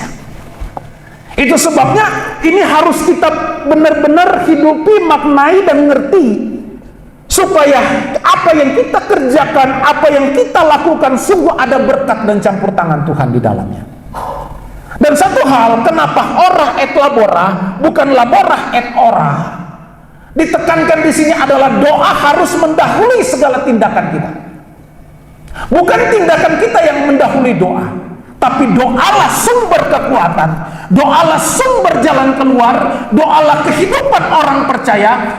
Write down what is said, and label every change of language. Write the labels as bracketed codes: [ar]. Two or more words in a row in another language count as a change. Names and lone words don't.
[id] Itu sebabnya ini harus kita benar-benar hidupi, maknai dan ngerti, supaya apa yang kita kerjakan, apa yang kita lakukan sungguh ada berkat dan campur tangan Tuhan di dalamnya. Dan satu hal, kenapa [la] orah et labora [id] bukan [la] labora et ora? [id] Ditekankan di sini adalah doa harus mendahului segala tindakan kita. Bukan tindakan kita yang mendahului doa, tapi doalah sumber kekuatan, doalah sumber jalan keluar, doalah kehidupan orang percaya.